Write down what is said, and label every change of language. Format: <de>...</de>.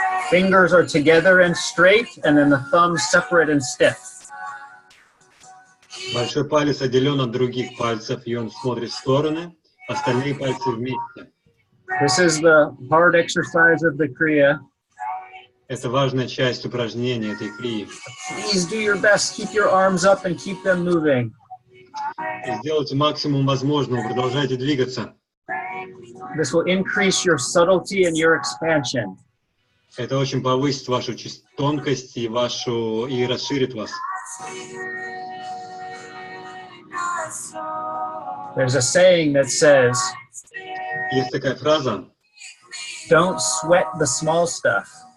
<en>Fingers are together and straight, and then the thumbs separate and stiff.</en> <ru>Большой палец отделен от других пальцев, и он смотрит в стороны, остальные пальцы вместе.</ru> <en>This is the hard exercise of the Kriya.</en> <ru>Это важная часть упражнения этой крии.</ru> <en>Please do your best. Keep your arms up and keep them moving.</en> <ru>И сделайте максимум возможного, продолжайте двигаться.</ru> <en>This will increase your subtlety and your expansion.</en> <ru>Это очень повысит вашу тонкость и расширит вас.</ru> <en>There's a saying that says,</en> <ru>Есть такая фраза:</ru> <en>don't sweat the small stuff.</en>